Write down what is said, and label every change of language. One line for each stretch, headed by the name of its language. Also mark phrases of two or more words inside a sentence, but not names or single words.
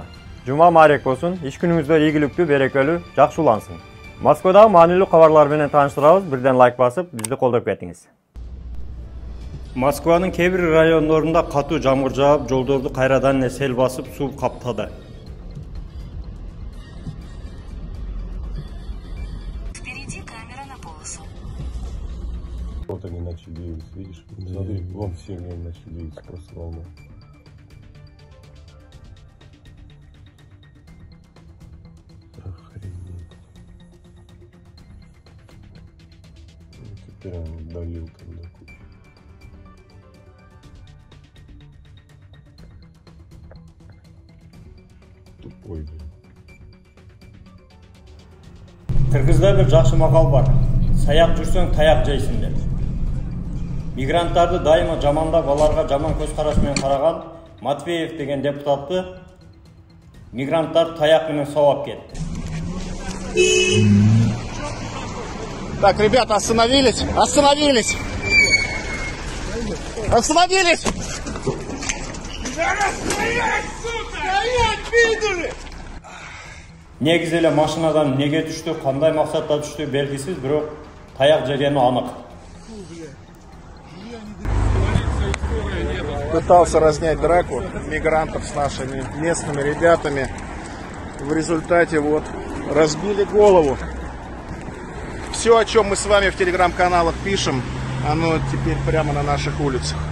Kyrgyz: Жума маарек болсун. Иш күнүңүздөр ийгиликтүү, берекелүү, жакшы улансын. Москвадагы маанилүү кабарлар менен тааныштырабыз. Бирден лайк басып, бизди колдоп кетиңиз. Москванын кээ бир райондорунда катуу жамгыр жаап, жолдорду кайрадан эле сел басып, суу каптады.
Russian: Вот они начали двигаться, видишь? Смотри, вон все они начали двигаться просто волной. Охренеть. Теперь он давил там до кучи. Тупой, блин.
Kyrgyz: Кыргызда бир жакшы макал бар. Саяк жүрсөң таяк жейсиң деп. Мигранттарды дайыма жамандап, аларга жаман көз караш менен караган Матвеев деген депутатты мигранттар таяк менен соғып кетти.
Russian: Так, ребята, остановились! Остановились! Остановились!
Kyrgyz: Негизи эле машинадан неге түштү, кандай максатта түштү белгисиз, бирок таяк жегени анык.
Russian: Пытался разнять драку мигрантов с нашими местными ребятами. В результате вот разбили голову. Все, о чем мы с вами в телеграм-каналах пишем, оно теперь прямо на наших улицах.